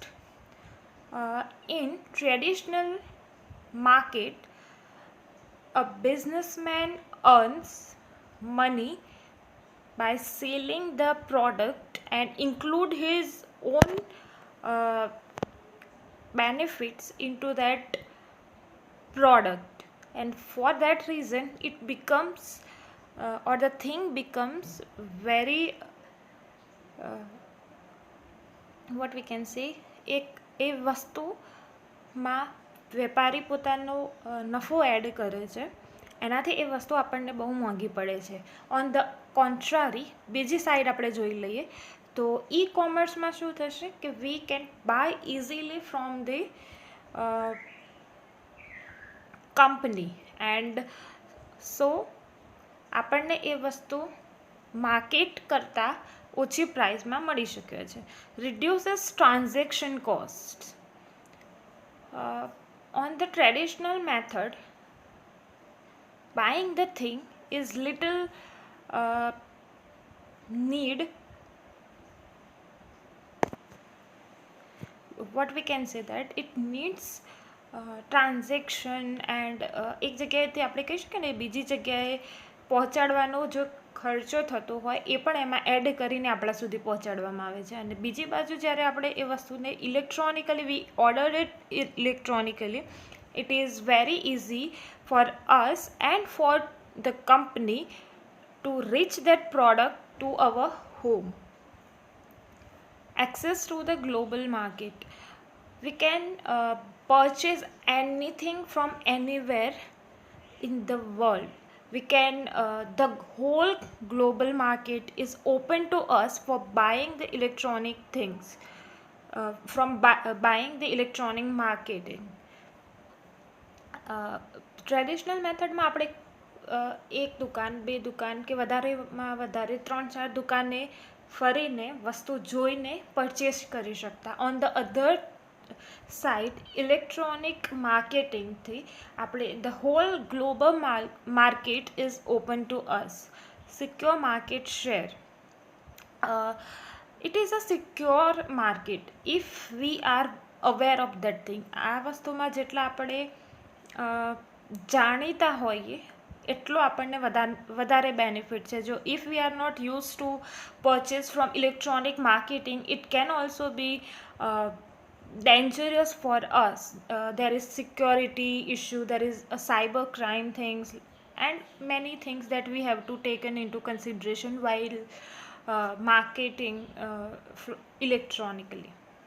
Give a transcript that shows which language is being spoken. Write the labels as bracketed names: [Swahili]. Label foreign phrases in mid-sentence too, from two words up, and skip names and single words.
[English] In traditional market, a businessman earns money by selling the product and include his own benefits into that product, and for that reason it becomes or the thing becomes very what we can say, [Gujarati] એ વસ્તુમાં વેપારી પોતાનો નફો એડ કરે છે, એનાથી એ વસ્તુ આપણને બહુ મોંઘી પડે છે. [English] on the contrary, [Gujarati] બીજી સાઈડ આપણે જોઈ લઈએ તો ઈ કોમર્સમાં શું થશે કે [English] we can buy easily from the company, and so [Gujarati] આપણને એ વસ્તુ માર્કેટ કરતાં ઓછી પ્રાઇસમાં મળી શકે છે. [English] reduces transaction cost. On the traditional method, buying the thing is little need, what we can say that it needs transaction and [Gujarati] એક જગ્યાએથી આપણે કહી શકીએ ને બીજી જગ્યાએ પહોંચાડવાનો જો ખર્ચો થતો હોય એ પણ એમાં એડ કરીને આપણા સુધી પહોંચાડવામાં આવે છે. અને બીજી બાજુ જ્યારે આપણે એ વસ્તુને ઇલેક્ટ્રોનિકલી [English] we order it electronically, it is very easy for us and for the company to reach that product to our home. Access to the global market. We can purchase anything from anywhere in the world. We can the whole global market is open to us for buying the electronic things, buying the electronic marketing. [Gujarati] ટ્રેડિશનલ મેથડમાં આપણે એક દુકાન બે દુકાન કે વધારેમાં વધારે 3-4 દુકાને ફરીને વસ્તુ જોઈને પરચેસ કરી શકતા. [English] on the other side electronic marketingથી આપણે the whole global market is open to us. secure market share. It is a secure market if we are aware of that thing. [Gujarati] આ વસ્તુમાં જેટલા આપણે જાણીતા હોઈએ એટલો આપણને વધારે બેનિફિટ છે. [English] જો if we are not use to purchase from electronic marketing, it can also be dangerous for us. There is security issue, there is a cyber crime things, and many things that we have to taken into consideration while marketing electronically.